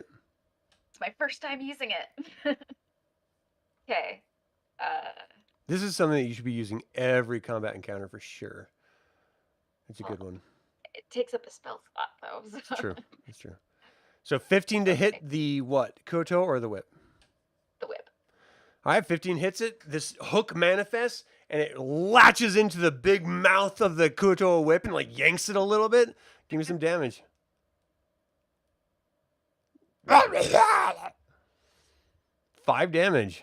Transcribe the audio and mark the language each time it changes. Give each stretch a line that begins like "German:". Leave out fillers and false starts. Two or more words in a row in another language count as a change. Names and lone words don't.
English: It's my first time using it. Okay. This is something that you should be using every combat encounter for sure. It's a good one. It takes up a spell slot though. So. It's true. It's true. So 15 to hit the what? Kuo-toa or the whip? The whip. All right, 15 hits it. This hook manifests and it latches into the big mouth of the Kuo-toa whip and like yanks it a little bit. Give me some damage. 5 damage.